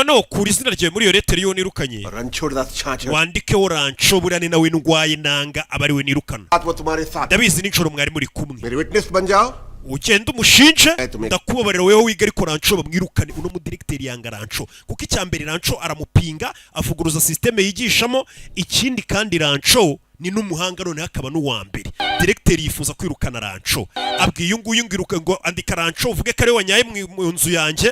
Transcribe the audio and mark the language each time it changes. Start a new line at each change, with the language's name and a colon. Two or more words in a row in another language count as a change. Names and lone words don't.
Kinyarwanda: noneho kura izina ryawe muri iyo letter yo nirukanye
Hindi: रणछोड़ दास छाछ
Kinyarwanda: wandikeho rancho buriya ni nawe ndwaye nanga aba ari we nirukana
Hindi: बात वो तुम्हारे साथ
Kinyarwanda: ndabizi nijoro mwari muri kumwe
Hindi: मेरे विटनेस बन जाओ
Kinyarwanda: ugenda umushinje ndakubabarira wewe wiga ariko rancho bamwirukane uno mudirecteur yanga rancho kuko icyambere rancho aramupinga avuguruza systeme yigishamo ikindi kandi rancho ni n'umuhanga none hakaba n'uwa mbere directeur yifuza kwirukana rancho abwiye nguyu ngiruka ngo andika rancho uvuge kare wanyaye mu nzu yanjye